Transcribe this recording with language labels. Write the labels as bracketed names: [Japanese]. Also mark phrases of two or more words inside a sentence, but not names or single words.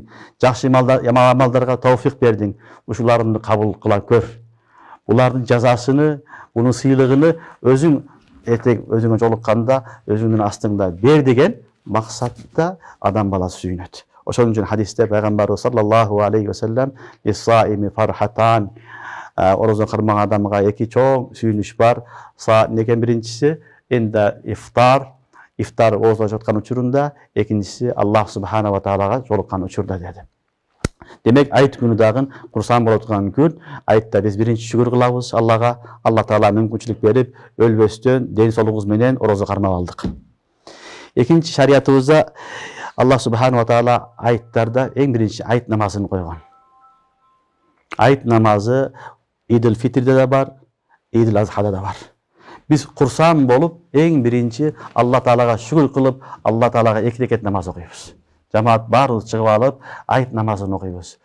[Kyrgyz] Жакшы амалдарга товфик бердиң. Ушуларыңды кабыл кыла көр. Булардын жазасыны, bunun сыйлыгыны өзүң эртең өзүңө жолукканда өзүңдүн астыңда бер деген максатта адам баласы сүйүнөт. Ошон үчүн хадисте пайгамбарыбыз [Arabic] صلى الله عليه وسلم للصائم فرحتان, [Kyrgyz] орозо кармаган адамга эки чоң сүйүнүч бар. Некен биринчиси [Arabic] عند إفطار, [Kyrgyz] ифтар ооздоп жаткан учурунда, экинчиси [Arabic] الله سبحانه وتعالى [Kyrgyz] жолуккан учурда деди. Демек айт күнү дагы курсан боло турган күн. Айтта биз биринчи шүгүр кылабыз Аллага. Алла таала мүмкүнчүлүк берип, өлбөстөн ден соолугубуз менен орозо кармап алдык. Экинчи шариятыбызда [Arabic] الله سبحانه وتعالى [Kyrgyz] айттарда эң биринчи айт намазын койгон. Айт намазы Идил Фитрде да бар, Идил Азхада да бар. Биз курсан болуп, эң биринчи Алла таалага шүгүр кылып, Алла таалага 2 рекет намаз окуйбуз. Жамаат баарыбыз чыгып алып, айт намазын окуйбуз.